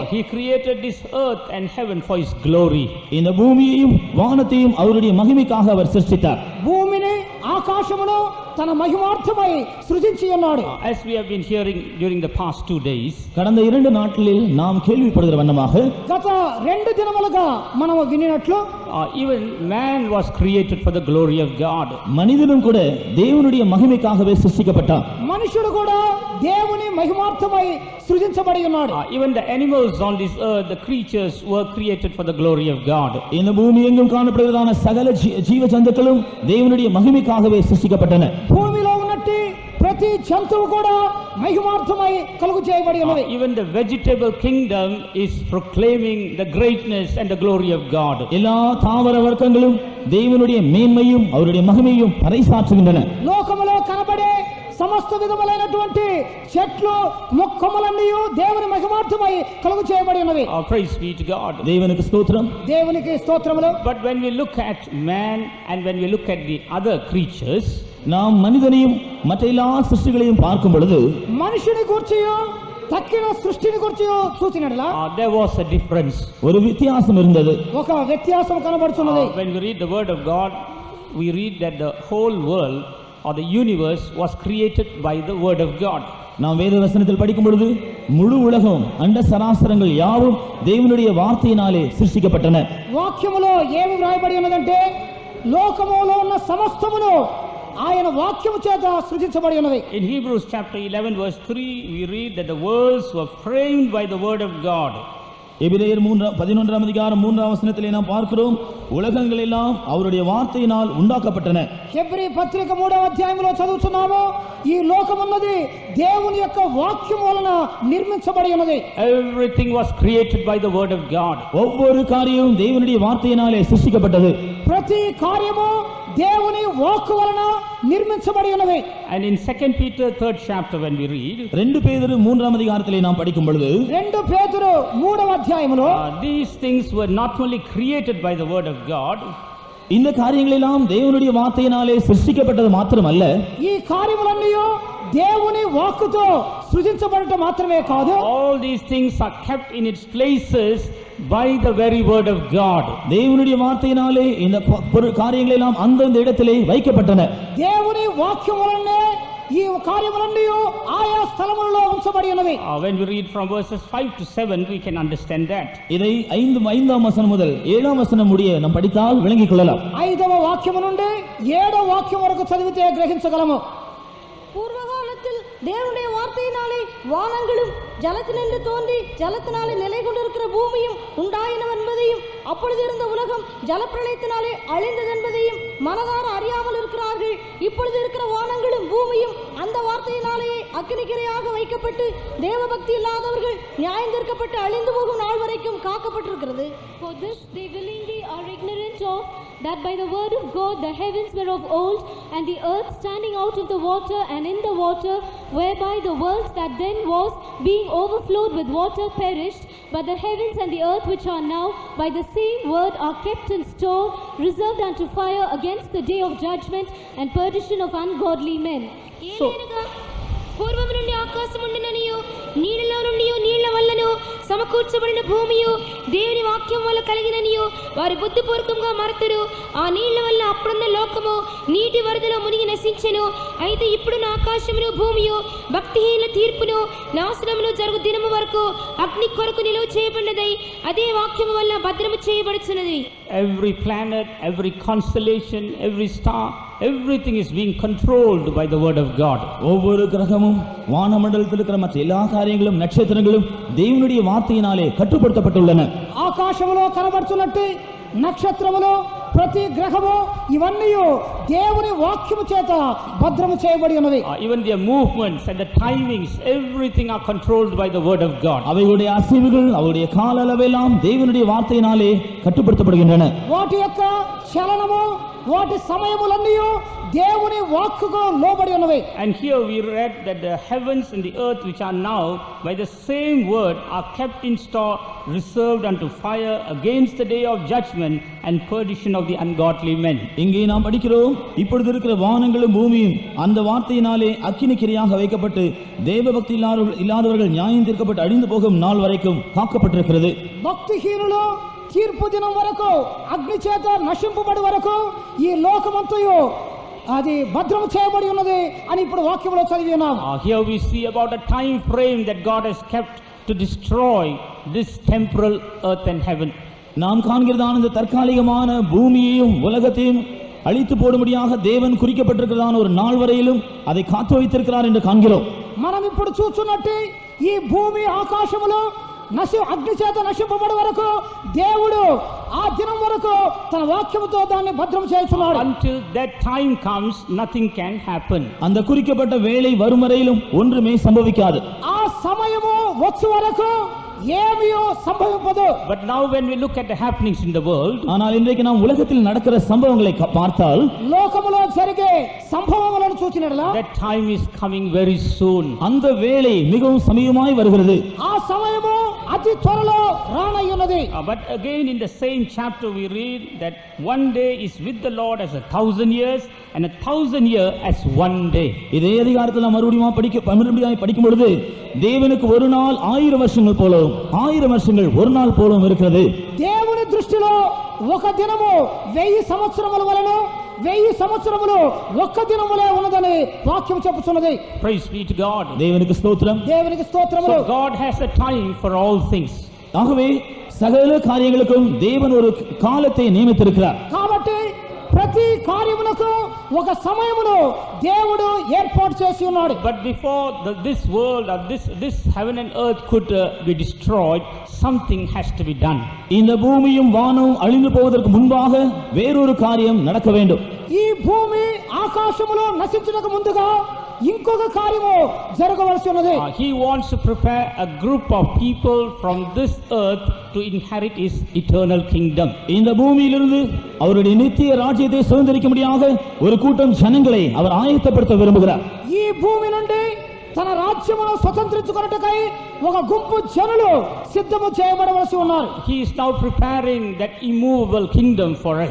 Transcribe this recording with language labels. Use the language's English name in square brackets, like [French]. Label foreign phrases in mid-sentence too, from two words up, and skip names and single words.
[English] He created this earth and heaven for his glory. [Tamil] இந்த பூமியையும் வானத்தையும் அவருடைய மகிமைக்காக அவர் சிருஷ்டித்தார். [Telugu] భూమిని ఆకాశమును తన మహిమార్థమై సృజించి ఉన్నాడు. [English] As we have been hearing during the past 2 days, [Tamil] கடந்த 2 நாட்களில் நாம் கேள்விப்படுகிற வண்ணமாக [Telugu] గత 2 దినములుగా మనము వినినట్లు [English] Even man was created for the glory of God. [Tamil] மனிதனும் கூட தேவனுடைய மகிமைக்காகவே சிருஷ்டிக்கப்பட்டான். [Telugu] మనుషుడు కూడా దేవుని మహిమార్థమై సృజించబడి ఉన్నాడు. [English] Even the animals on this earth, the creatures were created for the glory of God. [Tamil] இந்த பூமி எங்கும் காணப்படுவதான சகல ஜீவ ஜந்துக்களும் தேவனுடைய மகிமைக்காகவே சிருஷ்டிக்கப்பட்டன. [Telugu] భూమిలో ఉన్నట్టి ప్రతి జంతువు కూడా మహిమార్థమై కలుగు చేయబడి ఉన్నది. [English] Even the vegetable kingdom is proclaiming the greatness and the glory of God. [Tamil] எல்லா தாவர வர்க்கங்களும் தேவனுடைய மேன்மையும் அவருடைய மகிமையும் பறைசாற்றுகின்றன. [Telugu] లోకములో కనబడే సమస్త విధములైనటువంటి చెట్లు మొక్కములన్నీ దేవుని మహిమార్థమై కలుగు చేయబడి ఉన్నవి. [English] Praise be to God. [Tamil] தேவனுக்கு ஸ்தோத்திரம். [Telugu] దేవునికి స్తోత్రములు. [English] But when we look at man and when we look at the other creatures, [Tamil] நாம் மனிதனையும் மற்ற எல்லா சிருஷ்டிகளையும் பார்க்கும் பொழுது [Telugu] మనుషుని గూర్చియో తక్కిన సృష్టిని గూర్చియో చూసినట్లా [English] there was a difference. [Tamil] ஒரு வித்தியாசம் இருந்தது. [Telugu] ఒక వ్యత్యాసం కనబడుతున్నది. [English] When we read the word of God, we read that the whole world or the universe was created by the word of God. [Tamil] நாம் வேத வசனத்தில் படிக்கும் பொழுது முழு உலகம் அண்ட சராசரங்கள் யாவும் தேவனுடைய வார்த்தையினாலே சிருஷ்டிக்கப்பட்டன. [Telugu] వాక్యములో ఏమి వ్రాయబడి ఉన్నదంటే లోకములో ఉన్న సమస్తమును ఆయన వాక్యము చేత సృజించబడి ఉన్నది. [English] In Hebrews chapter 11 verse 3 we read that the worlds were framed by the word of God. [Tamil] எபிரேயர் 11ஆம் அதிகாரம் 3ஆம் வசனத்திலே நாம் பார்க்கிறோம் உலகங்கள் எல்லாம் அவருடைய வார்த்தையினால் உண்டாக்கப்பட்டன. [Telugu] హెబ్రీ పత్రిక 3వ అధ్యాయంలో చదువుతున్నాము ఈ లోకమున్నది దేవుని యొక్క వాక్యం వలన నిర్మించబడి ఉన్నది. [English] Everything was created by the word of God. [Tamil] ஒவ்வொரு காரியமும் தேவனுடைய வார்த்தையினாலே சிருஷ்டிக்கப்பட்டது. [Telugu] ప్రతి కార్యము దేవుని వాక్కు వలన నిర్మించబడి ఉన్నది. [English] And in 2 Peter 3rd chapter when we read [Tamil] 2 பேதுரு 3ஆம் அதிகாரத்திலே நாம் படிக்கும் பொழுது [Telugu] 2 పేతురు 3వ అధ్యాయములో [English] these things were not only created by the word of God, [Tamil] இந்த காரியங்கள் எல்லாம் தேவனுடைய வார்த்தையினாலே சிருஷ்டிக்கப்பட்டது மாத்திரமல்ல, [Telugu] ఈ కార్యములన్నీ దేవుని వాక్కుతో సృజించబడటం మాత్రమే కాదు, [English] all these things are kept in its places by the very word of God. [Tamil] தேவனுடைய வார்த்தையினாலே இந்த காரியங்கள் எல்லாம் அந்தந்த இடத்திலே வைக்கப்பட்டன. [Telugu] దేవుని వాక్యం వలనే ఈ కార్యములన్నీ ఆయా స్థలములలో ఉంచబడి ఉన్నవి. [English] When we read from verses 5 to 7 we can understand that. [Tamil] இதை 5ஆம் வசனம் முதல் 7ஆம் வசனம் முடிய நாம் படித்தால் விளங்கிக் கொள்ளலாம். [Telugu] 5వ వాక్యము నుండి 7వ వాక్యం వరకు చదివితే గ్రహించగలము. [Tamil] பூர்வகாலத்தில் தேவனுடைய வார்த்தையினாலே வானங்களும் ஜலத்தினின்று தோன்றி ஜலத்தினாலே நிலை கொண்டிருக்கிற பூமியும் உண்டாயினவென்பதையும் அப்பொழுது இருந்த உலகம் ஜலப்பிரளயத்தினாலே அழிந்ததென்பதையும் மனதார அறியாமல் இருக்கிறார்கள். இப்பொழுது இருக்கிற வானங்களும் பூமியும் அந்த வார்த்தையினாலேயே அக்கினிக்கிரையாக வைக்கப்பட்டு தேவபக்தி இல்லாதவர்கள் நியாயந்தீர்க்கப்பட்டு அழிந்து போகும் நாள் வரைக்கும் காக்கப்பட்டிருக்கிறது. [English] For this they willingly are ignorant of that by the word of God the heavens were of old, and the earth standing out of the water and in the water, whereby the world that then was, being overflowed with water, perished. But the heavens and the earth which are now by the same word are kept in store, reserved unto fire against the day of judgment and perdition of ungodly men. [Telugu] పూర్వము నుండి ఆకాశం ఉండుననియు నీళ్ళలో నుండి నీళ్ల వల్లనూ సమకూర్చబడిన భూమియు దేవుని వాక్యం వల్ల కలిగిననియు వారి బుద్ధిపూర్వకంగా మరతురు. ఆ నీళ్ల వల్ల అప్పుడున్న లోకము నీటి వరదలో మునిగి నశించెను. అయితే ఇప్పుడున్న ఆకాశమును భూమియు భక్తిహీనుల తీర్పును నాశనమును జరుగు దినము వరకు అగ్ని కొరకు నిలువ చేయబడినదై అదే వాక్యము వల్ల భద్రము చేయబడుచున్నది. [English] Every planet, every constellation, every star, everything is being controlled by the word of God. [Tamil] ஒவ்வொரு கிரகமும் வானமண்டலத்தில் இருக்கிற மற்ற எல்லா காரியங்களும் நட்சத்திரங்களும் தேவனுடைய வார்த்தையினாலே கட்டுப்படுத்தப்பட்டுள்ளன. [Telugu] ఆకాశములో కనబడుతున్నట్టు నక్షత్రములు ప్రతి గ్రహము ఇవన్నీ దేవుని వాక్యము చేత భద్రము చేయబడి ఉన్నవి. [English] Even their movements and the timings, everything are controlled by the word of God. [Tamil] அவைகளுடைய அசைவுகள் அவருடைய கால அளவெல்லாம் தேவனுடைய வார்த்தையினாலே கட்டுப்படுத்தப்படுகின்றன. [Telugu] వాటి యొక్క చలనము వాటి సమయములన్నీ దేవుని వాక్కుకు లోబడి ఉన్నవి. [English] And here we read that the heavens and the earth which are now by the same word are kept in store, reserved unto fire against the day of judgment and perdition of the ungodly men. [Tamil] இங்கே நாம் படிக்கிறோம், இப்பொழுது இருக்கிற வானங்களும் பூமியும் அந்த வார்த்தையினாலே அக்கினிக்கிரையாக வைக்கப்பட்டு தேவபக்தி இல்லாதவர்கள் நியாயம் தீர்க்கப்பட்டு அழிந்து போகும் நாள் வரைக்கும் காக்கப்பட்டிருக்கிறது. [Telugu] భక్తిహీనులు తీర్పు దినం వరకు అగ్ని చేత నశింపబడి వరకు ఈ లోకమంతయు అది భద్రము చేయబడి ఉన్నది అని ఇప్పుడు వాక్యంలో చదివి ఉన్నాం. [English] Here we see about a time frame that God has kept to destroy this temporal earth and heaven. [Tamil] நாம் காண்கிறதான இந்த தற்காலிகமான பூமியையும் உலகத்தையும் அழித்து போடும்படியாக தேவன் குறிக்கப்பட்டிருக்கிறதான ஒரு நாள் வரையிலும் அதை காத்து வைத்திருக்கிறார் என்று காண்கிறோம். [Telugu] మనం ఇప్పుడు చూస్తున్నట్టు ఈ భూమి ఆకాశములో అగ్ని చేత నశింపబడే వరకు దేవుడు ఆ దినం వరకు తన వాక్యముతో దాన్ని భద్రం చేస్తున్నాడు. [English] Until that time comes, nothing can happen. [Tamil] அந்த குறிக்கப்பட்ட வேளை வரும் வரையிலும் ஒன்றுமே சம்பவிக்காது. [Telugu] ఆ సమయము వచ్చే వరకు ఏమీయో సంభవింపదు. [English] But now when we look at the happenings in the world, [Tamil] ஆனால் இன்றைக்கு நாம் உலகத்தில் நடக்கிற சம்பவங்களை பார்த்தால், [Telugu] లోకములో జరిగే సంభవములను చూచినట్ల [English] that time is coming very soon. [Tamil] அந்த வேளை மிகவும் சமீபமாய் வருகிறது. [Telugu] ఆ సమయము అతి త్వరలో రానయ్యున్నది. [English] But again in the same chapter we read that one day is with the Lord as 1,000 years and 1,000 years as one day. [Tamil] இதே அதிகாரத்தில் நாம் மறுபடியும் படிக்கும் பொழுது தேவனுக்கு ஒரு நாள் 1000 வருஷங்கள் போலவும் 1000 வருஷங்கள் ஒரு நாள் போலவும் இருக்கிறது. [Telugu] దేవుని దృష్టిలో ఒక దినము 1000 సంవత్సరముల వలెను 1000 సంవత్సరములు ఒక్క దినములే ఉన్నదని వాక్యం చెప్పుచున్నది. [English] Praise be to God. [Tamil] தேவனுக்கு ஸ்தோத்திரம். [Telugu] దేవునికి స్తోత్రములు. [English] So God has a time for all things. [Tamil] ஆகவே சகல காரியங்களுக்கும் தேவன் ஒரு காலத்தை நியமித்திருக்கிறார். [Telugu] కాబట్టి ప్రతి కార్యమునకు ఒక సమయమును దేవుడు ఏర్పాటు చేసి ఉన్నాడు. [English] But before this world or this heaven and earth could be destroyed, something has to be done. [Tamil] இந்த பூமியும் வானமும் அழிந்து போவதற்கு முன்பாக வேறொரு காரியம் நடக்க வேண்டும். [Telugu] ఈ భూమి ఆకాశములో నశించుటకు ముందుగా ఇంకొక కార్యము జరగవలసి ఉన్నది. [English] He wants to prepare a group of people from this earth to inherit his eternal kingdom. [Tamil] இந்த பூமியிலிருந்து அவருடைய நித்திய ராஜ்யத்தை சுதந்திரிக்கும்படியாக ஒரு கூட்டம் ஜனங்களை அவர் ஆயத்தப்படுத்த விரும்புகிறார். [Telugu] ఈ భూమి నుండి తన రాజ్యమును స్వతంత్రించుకొనుటకై ఒక గుంపు జనులు సిద్ధము చేయబడవలసి ఉన్నారు. [English] He is now preparing that immovable kingdom for us.